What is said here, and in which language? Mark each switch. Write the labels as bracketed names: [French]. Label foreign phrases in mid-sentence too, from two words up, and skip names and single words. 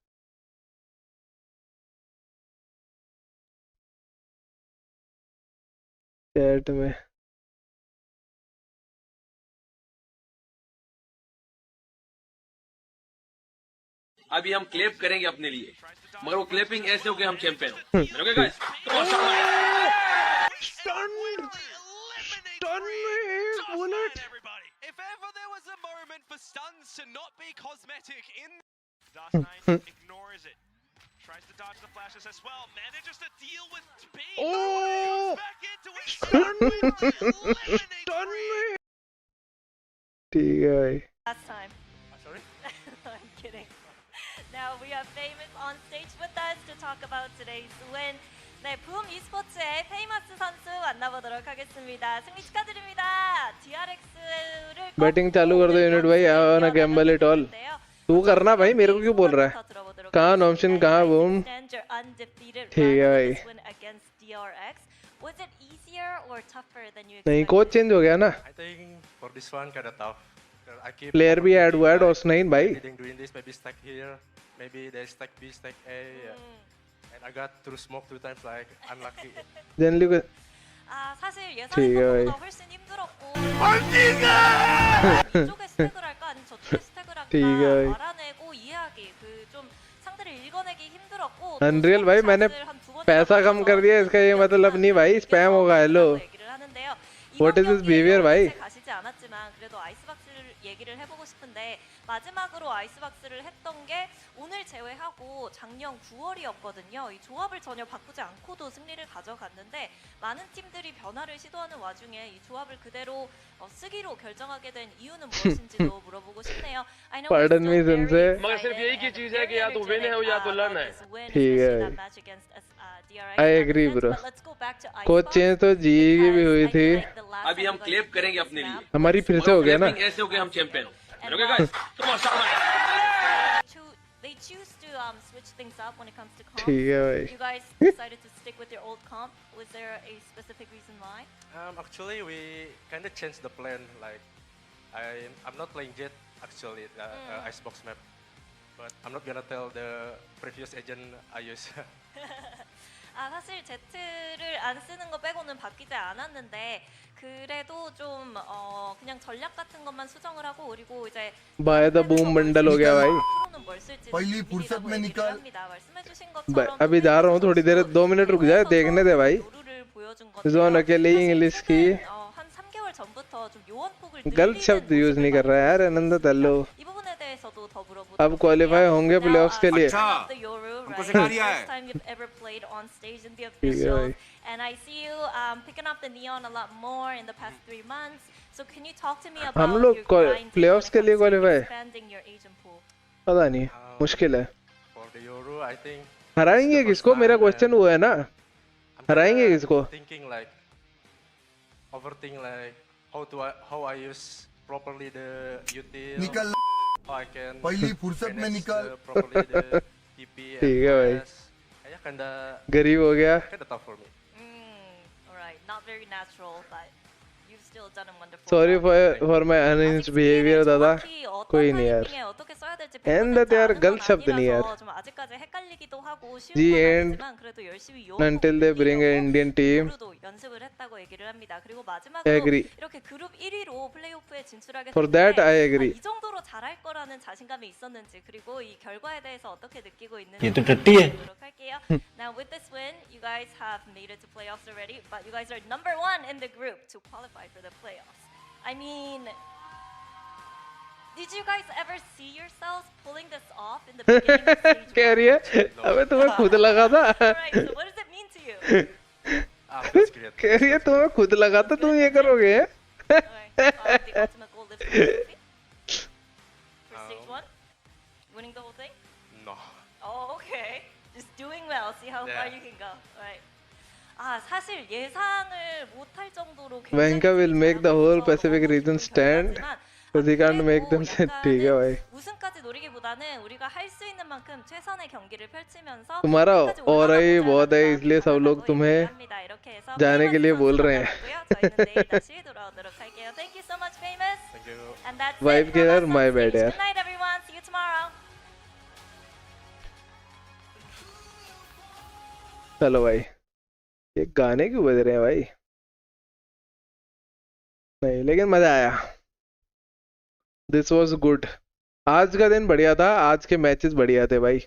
[Hindi] चैट में. अभी हम क्लिप करेंगे अपने लिए, मगर वो क्लिपिंग ऐसे हो गए हम चैंपियन. [English] okay guys, If ever there was a moment for stuns to not be cosmetic in DRX ignores it. Tries to dodge the flashes as well. Manages to deal with speed. Oh! Back into it. [Hindi] ठीक है भाई. [English] Last time. Sorry? I'm kidding. Now we have Famous on stage with us to talk about today's win. [Korean] 네, 붐 e스포츠의 페이머스 선수 만나보도록 하겠습니다. 승리 축하드립니다. DRX를 [Hindi] बैटिंग चालू कर दो यूनिट भाई. [English] I wanna gamble it all. [Hindi] तू करना भाई, मेरे को क्यों बोल रहा है? कहाँ नॉमशिन, कहाँ बूम? ठीक है भाई. [English] Was it easier or tougher than you [Hindi] नहीं, [English] expected? [Hindi] कोच चेंज हो गया ना. [English] I think for this one kind of tough. I keep [Hindi] प्लेयर भी ऐड हुआ है डॉस9 भाई. [English] doing this, maybe stack here, maybe they stack B, stack A, and I got through smoke 2 times, like unlucky. [Hindi] जनरली को [Korean] 아, 사실 [Hindi] ठीक है भाई. [Korean] 예상했던 것보다 훨씬 힘들었고 이쪽에 스택을 할까 아니면 저쪽에 스택을 할까 [Hindi] ठीक है भाई. [Korean] 알아내고 이해하기 그 좀 상대를 읽어내기 힘들었고 [Hindi] अनरियल भाई, मैंने पैसा कम कर दिया, इसका ये मतलब नहीं भाई स्पैम होगा. हेलो, [Korean] 얘기를 하는데요. [English] What is this behavior भाई? [Korean] 가시지 않았지만 그래도 아이스박스를 얘기를 해보고 싶은데 마지막으로 아이스박스를 했던 게 오늘 제외하고 작년 9월이었거든요. 이 조합을 전혀 바꾸지 않고도 승리를 가져갔는데 많은 팀들이 변화를 시도하는 와중에 이 조합을 그대로 쓰기로 결정하게 된 이유는 무엇인지도 물어보고 싶네요. [English] I know we're Pardon me, still very Sensei. [Hindi] मगर सिर्फ यही की [English] excited [Hindi] चीज है कि या तो [English] and [Hindi] विन है या तो [English] very [Hindi] लर्न है. [English] energetic about this win, [Hindi] ठीक है [English] especially [Hindi] भाई. [English] that match against DRX. I agree, But bro. let's go back to [Hindi] कोच [English] Icebox [Hindi] चेंज तो जी की भी हुई [English] because I [Hindi] थी. [English] feel like the last [Hindi] अभी [English] time [Hindi] हम [English] you guys [Hindi] क्लिप [English] played [Hindi] करेंगे [English] this [Hindi] अपने लिए, [English] map, [Hindi] हमारी फिर से हो गया ना. क्लिपिंग ऐसे हो गए हम चैंपियन. [English] and ओके while गाइस, come on, they choose to switch things up when it comes to comp. [Hindi] ठीक है भाई. [English] You guys decided to stick with your old comp. Was there a specific reason why? Actually, we kind of changed the plan. Like, I'm not playing Jet actually, Icebox map, but I'm not gonna tell the previous agent I use. [Korean] 아 사실 제트를 안 쓰는 거 빼고는 바뀌지 않았는데 그래도 좀 그냥 전략 같은 것만 수정을 하고 그리고 이제 [Hindi] बाय द बूम बंडल हो गया भाई. [Korean] 앞으로는 뭘 쓸지 [Hindi] पहली फुर्सत में निकल. [Korean] 말씀해주신 것처럼 [Hindi] अभी जा रहा हूँ, थोड़ी देर 2 मिनट रुक जाए, देखने दे भाई. [Korean] 요루를 보여준 [Hindi] जोन अकेले ही इंग्लिश की [Korean] 한 3개월 전부터 좀 요원폭을 [Hindi] गलत शब्द यूज नहीं कर रहा है यार आनंद तल्लो. [Korean] 이 부분에 대해서도 더 물어보도록 [Hindi] अब क्वालिफाई होंगे प्लेऑफ्स के लिए. हमको सिखा दिया है. [English] First time you've ever played on stage in the officials, and I see you picking up the neon a lot more in the past 3 months. So can you talk to me about [Hindi] हम लोग [English] your grind [Hindi] प्लेऑफ्स के लिए क्वालिफाई [English] expanding your agent pool? [Hindi] पता नहीं, मुश्किल है. [English] For the Euro, I think [Hindi] हराएंगे किसको? मेरा क्वेश्चन वो है ना, हराएंगे किसको? [English] thinking like overthink like how I use properly the util. [Hindi] निकल [English] How I can [Hindi] पहली फुर्सत में [English] manage [Hindi] निकल. [English] properly the TP and [Hindi] ठीक है भाई. [English] flash. Yeah, kinda [Hindi] गरीब हो गया. [English] tough for me. All right, not very natural, but You've still done a wonderful Sorry job. for my unhinged behavior दादा. [Hindi] कोई नहीं यार. [Korean] 타이밍에 어떻게 써야 될지 [English] End 100% [Hindi] यार [Korean] 아는 건 [Hindi] गलत शब्द नहीं यार. [Korean] 아니라서 좀 아직까지 헷갈리기도 하고 쉬운 [English] The [Korean] 건 [English] end [Korean] 아니지만 그래도 열심히 [English] until they bring an Indian team. [Korean] 이후로도 연습을 했다고 얘기를 합니다. 그리고 마지막으로 [English] Agree. [Korean] 이렇게 그룹 1위로 플레이오프에 진출하게 [English] For that [Korean] 됐는데 [English] I agree. [Korean] 이 정도로 잘할 거라는 자신감이 있었는지 그리고 이 결과에 대해서 어떻게 느끼고 있는지 [Hindi] ये तो टट्टी है. [Korean] 보도록 할게요. [English] Now with this win, you guys have made it to playoffs already, but you guys are number 1 in the group to qualify for the playoffs. I mean, did you guys ever see yourselves pulling this off in the beginning of stage [Hindi] कह रही है अबे तुम्हें खुद लगा था. [English] Alright, so what does it mean to you? [Hindi] कह रही है तुम्हें खुद लगा था तुम ये करोगे. [English] The ultimate goal is for stage 1? Winning the whole thing? No. Oh, okay. Just doing well. See how far Yeah. you can go. Alright. [Korean] 아, 사실 예상을 못할 정도로 [English] Venka will make the whole Pacific region stand. Because he can't make them sit. [Hindi] ठीक है भाई. [Korean] 우승까지 노리기보다는 우리가 할 수 있는 만큼 최선의 경기를 펼치면서 [Hindi] तुम्हारा और ही बहुत है इसलिए सब लोग तुम्हें [Korean] 이렇게 해서 [Hindi] जाने के लिए बोल रहे हैं. [Korean] 저희는 내일 다시 돌아오도록 할게요. [English] Thank you so much, Famous. Thank you. And that's Vibe it [Hindi] के from यार [English] us on my stage. bad यार. Good night, everyone. See you tomorrow. [Hindi] चलो भाई. ये गाने क्यों बज रहे हैं भाई? नहीं लेकिन मजा आया. [English] this was good. [Hindi] आज का दिन बढ़िया था. आज के मैचेस बढ़िया थे भाई.